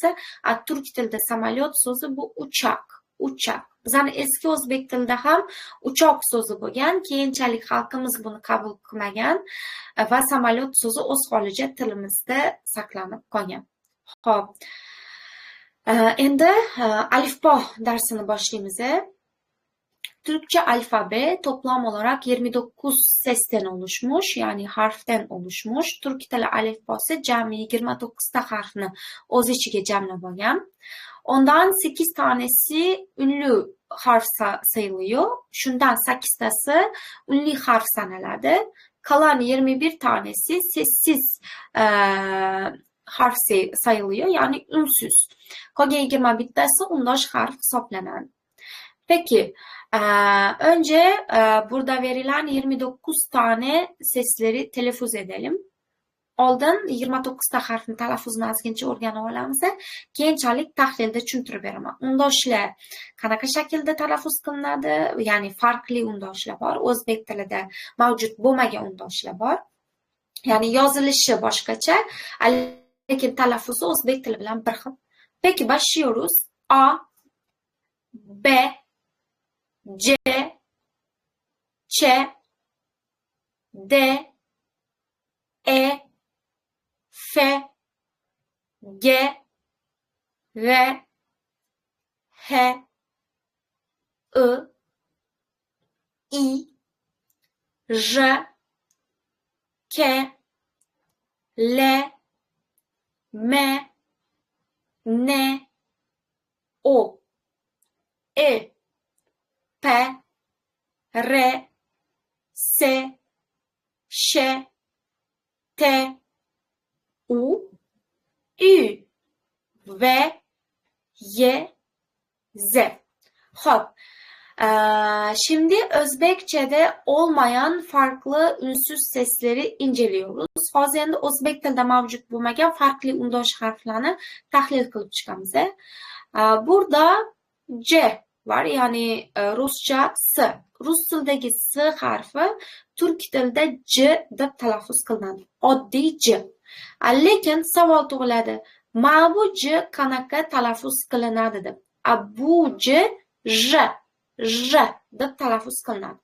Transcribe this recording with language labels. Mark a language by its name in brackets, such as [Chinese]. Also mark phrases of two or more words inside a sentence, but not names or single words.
[Uzbek] Turk tilida samolyot so'zi bu uchoq. Bizning eski o'zbek tilida ham uchoq so'zi bo'lgan, keyinchalik xalqimiz buni qabul qilmagan va samolyot so'zi o'z holicha tilimizda saqlanib qolgan. Xo'p. Endi alifbo darsini boshlaymiz. [Turkish] Turkcha alfabe toplam olarak 29 sesten oluşmuş, yani harften oluşmuş. [Uzbek] Turk tili alifbosi jami 29 ta harfni o'z ichiga jamlab olgan. [Turkish] Ondan 8 tanesi ünlü harf sayılıyor. [Uzbek] Şundan 8 tası [Turkish] ünlü harf [Uzbek] sanıladi. [Turkish] Kalan 21 tanesi sessiz harf sayılıyor, yani ünsüz. [Uzbek] Qolgan 21 tası undosh harf hisoblanadi. [Turkish] Peki, önce burada verilen 29 tane sesleri telaffuz edelim. [Uzbek] Oldin 29 ta harfni talaffuzini ozgincha o'rganib olamiz. Keyinchalik tahlilda tushuntirib beraman. Undoshlar qanaqa shaklda talaffuz qilinadi? Ya'ni farqli undoshlar bor. O'zbek tilida mavjud bo'lmagan undoshlar bor. Ya'ni yozilishi boshqacha, lekin talaffuzi o'zbek tili bilan bir xil. [Turkish] Peki, başlıyoruz. A, B, C, Ç, D, E, F, G, R, H, I, I, J, K, L, M, N, O, E, P, R, S, Ş, T, U, Ü, V, Y, Z. [Uzbek] Hop. [Turkish] Şimdi Özbekçe'de olmayan farklı ünsüz sesleri inceliyoruz. [Uzbek] Hozir endi O'zbek tilida mavjud bo'lmagan farkli undosh harflarni tahlil qilib chiqamiz. [Turkish] Burada C var, [Uzbek] ya'ni Ruscha S. Rus tilidagi S harfi turk tilida C deb talaffuz qilinadi. Oddiy C. Lekin savol tug'iladi. Mana bu C qanaqa talaffuz qilinadi deb. Bu C J deb talaffuz qilinadi.